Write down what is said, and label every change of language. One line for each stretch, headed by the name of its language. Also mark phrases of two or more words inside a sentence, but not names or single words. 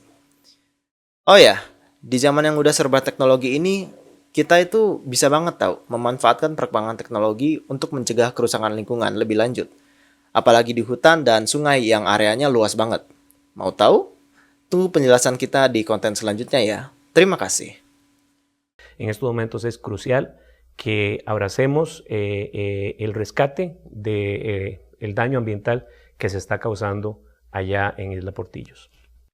Indonesian: Oh ya, di zaman yang udah serba teknologi ini, kita itu bisa banget tahu memanfaatkan perkembangan teknologi untuk mencegah kerusakan lingkungan lebih lanjut. Apalagi di hutan dan sungai yang areanya luas banget. Mau tahu? Tunggu penjelasan kita di konten selanjutnya ya. Terima kasih.
Spanish: En estos momentos es crucial que abracemos el rescate del daño ambiental que se está causando allá en Isla Portillos.